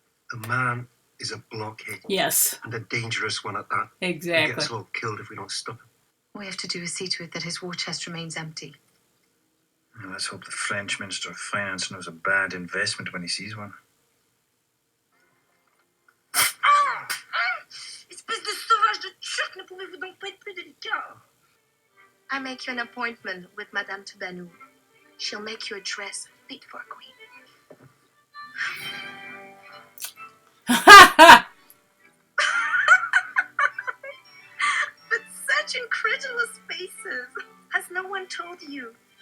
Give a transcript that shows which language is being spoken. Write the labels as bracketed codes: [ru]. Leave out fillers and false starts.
[en] The man is a blockhead. Yes. And a dangerous one at that. He'll get Exactly. us all killed if we don't stop him. All we have to do is see to it that his war chest remains empty. well, let's hope the French Minister of Finance knows a bad investment when he sees one. [fr] Espèce de sauvage de turc, ne pouvez-vous donc pas être plus délicat? [en] I make you an appointment with Madame Tubanou. She'll make you a dress fit for a queen. But such incredulous faces. Has no one told you?